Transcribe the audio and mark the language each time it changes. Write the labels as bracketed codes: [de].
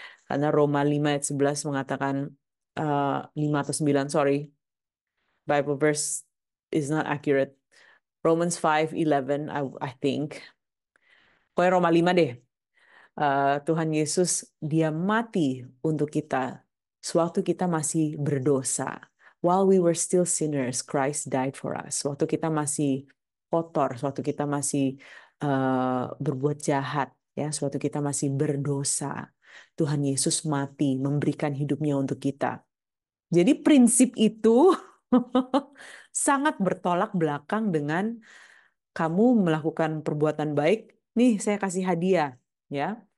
[id] Karena Roma 5 ayat 11 mengatakan, 5 atau 9, [en] sorry, Bible verse is not accurate. Romans 5:11, I think. [id] Pokoknya Roma 5 deh. Tuhan Yesus, dia mati untuk kita sewaktu kita masih berdosa. [en] While we were still sinners, Christ died for us. [id] Waktu kita masih kotor, waktu kita masih berbuat jahat, ya, waktu kita masih berdosa, Tuhan Yesus mati, memberikan hidupnya untuk kita. Jadi prinsip itu sangat bertolak belakang dengan kamu melakukan perbuatan baik, nih saya kasih hadiah, ya.